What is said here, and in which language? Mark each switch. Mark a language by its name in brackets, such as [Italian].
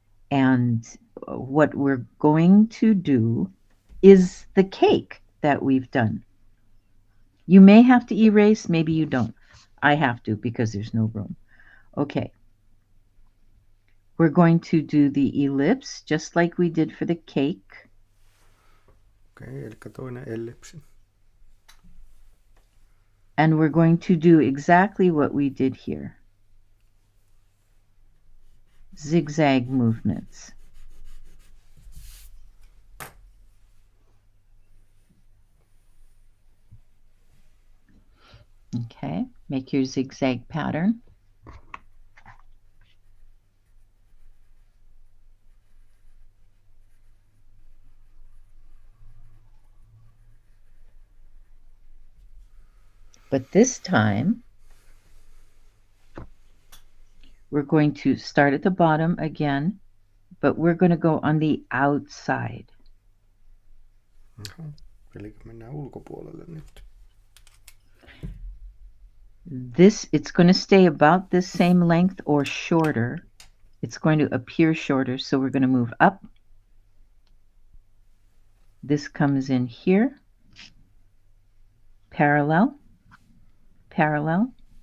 [English] And what we're going to do is the cake that we've done. You may have to erase, maybe you don't. I have to because there's no room. Okay. We're going to do the ellipse just like we did for the cake. [Finnish] Okei, eli toinen ellipsi. [English] And we're going to do exactly what we did here. Zigzag movements. Okay, make your zigzag pattern. But this time, we're going to start at the bottom again, but we're going to go on the outside. [Finnish] Eli mennään ulkopuolelle nyt. [English] It's going to stay about the same length or shorter. It's going to appear shorter, so we're going to move up. This comes in here. Parallel, parallel.